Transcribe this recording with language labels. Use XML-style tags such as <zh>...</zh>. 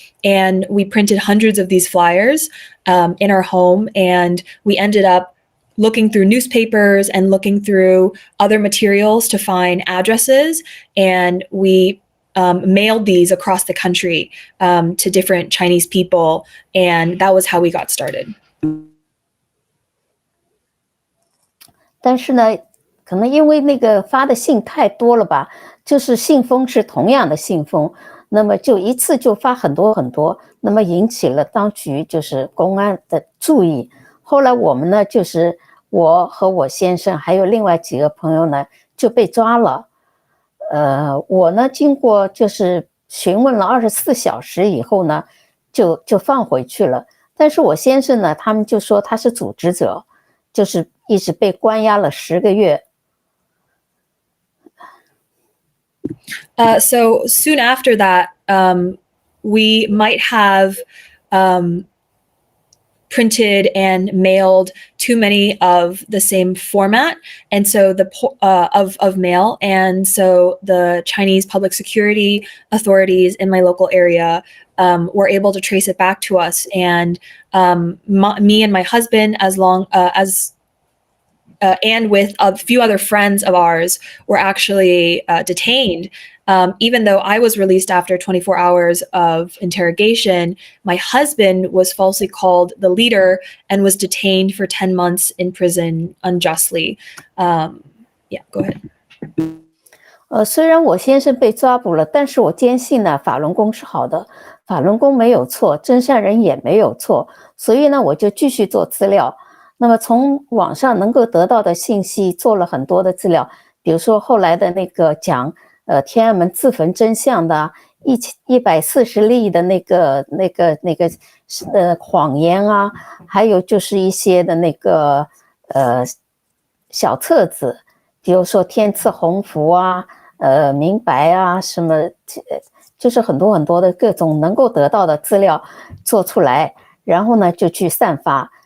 <en>And we printed hundreds of these flyers in our home, and we ended up looking through newspapers and looking through other materials to find addresses, and we mailed these across the country to different Chinese people, and that was how we got started.</en> <zh>但是呢，可能因为那个发的信太多了吧，就是信封是同样的信封，那么就一次就发很多很多，那么引起了当局就是公安的注意。后来我们呢，就是我和我先生还有另外几个朋友呢就被抓了。我呢经过就是询问了24小时以后呢，就放回去了。但是我先生呢，他们就说他是组织者，就是一直被关押了10个月。</zh> <en>So soon after that, we might have printed and mailed too many of the same format, and so of mail, and so the Chinese public security authorities in my local area were able to trace it back to us, and me and my husband, and with a few other friends of ours, were actually detained. Even though I was released after 24 hours of interrogation, my husband was falsely called the leader and was detained for 10 months in prison unjustly. Yeah, go ahead.</en> <zh>虽然我先生被抓捕了，但是我坚信呢，法轮功是好的，法轮功没有错，真善人也没有错，所以呢，我就继续做资料。那么从网上能够得到的信息，做了很多的资料，比如说后来的那个讲天安门自焚真相的140例的那个谎言啊，还有就是一些的那个小册子，比如说天赐鸿福啊，明白啊，什么就是很多很多的各种能够得到的资料做出来，然后呢就去散发。</zh>